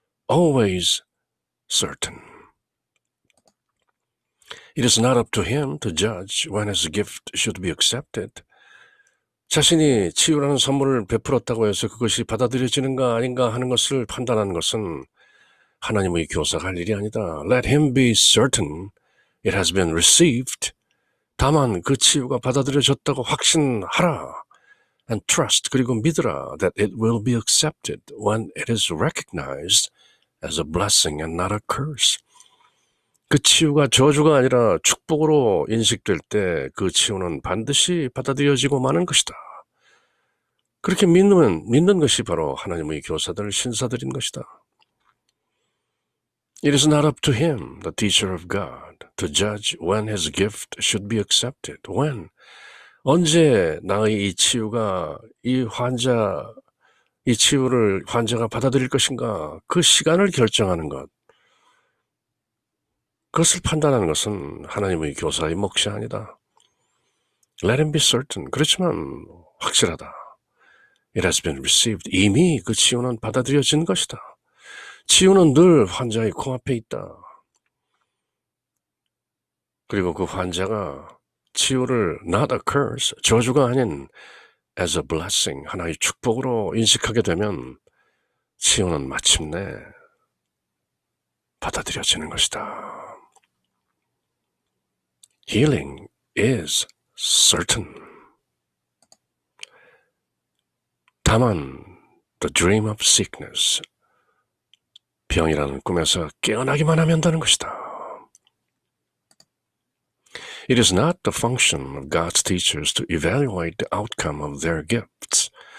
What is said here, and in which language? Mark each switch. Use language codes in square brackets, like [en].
[en] Always certain. It is not up to him to judge when his gift should be accepted. [ko] 자신이 치유라는 선물을 베풀었다고 해서 그것이 받아들여지는가 아닌가 하는 것을 판단하는 것은 하나님의 교사가 할 일이 아니다. [en] Let him be certain it has been received. [ko] 다만 그 치유가 받아들여졌다고 확신하라. [en] And trust, [ko] 그리고 믿으라. [en] That it will be accepted when it is recognized as a blessing and not a curse. [ko] 그 치유가 저주가 아니라 축복으로 인식될 때 그 치유는 반드시 받아들여지고 마는 것이다. 그렇게 믿는 것이 바로 하나님의 교사들, 신사들인 것이다. [en] It is not up to him, the teacher of God, to judge when his gift should be accepted. When? [ko] 언제 나의 이 치유가 이 치유를 환자가 받아들일 것인가, 그 시간을 결정하는 것, 그것을 판단하는 것은 하나님의 교사의 몫이 아니다. [en] Let him be certain. [ko] 그렇지만 확실하다. [en] It has been received. [ko] 이미 그 치유는 받아들여진 것이다. 치유는 늘 환자의 코앞에 있다. 그리고 그 환자가 치유를 [en] not a curse, [ko] 저주가 아닌 [en] as a blessing, [ko] 하나의 축복으로 인식하게 되면 치유는 마침내 받아들여지는 것이다. [en] Healing is certain. [ko] 다만 [en] the dream of sickness, [ko] 병이라는 꿈에서 깨어나기만 하면 된다는 것이다. [en] It is not the function of God's teachers to evaluate the outcome of their gifts.